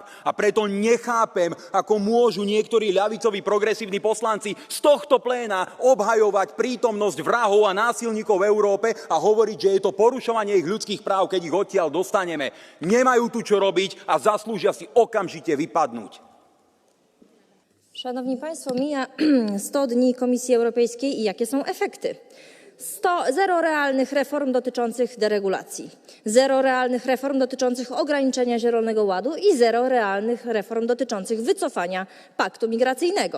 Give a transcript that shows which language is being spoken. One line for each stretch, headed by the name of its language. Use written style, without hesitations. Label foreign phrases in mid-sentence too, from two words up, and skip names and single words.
Slovak: A preto nechápem, ako môžu niektorí ľavicoví progresívni poslanci z tohto pléna obhajovať prítomnosť vrahov a násilníkov v Európe a hovoriť, že je to porušovanie ich ľudských práv, keď ich odtiaľ dostaneme. Nemajú tu čo robiť a zaslúžia si okamžite vypadnúť.
Polish: Szanowni Państwo, mija 100 dni Komisji Europejskiej i jakie są efekty? Zero realnych reform dotyczących deregulacji, zero realnych reform dotyczących ograniczenia Zielonego Ładu i zero realnych reform dotyczących wycofania paktu migracyjnego.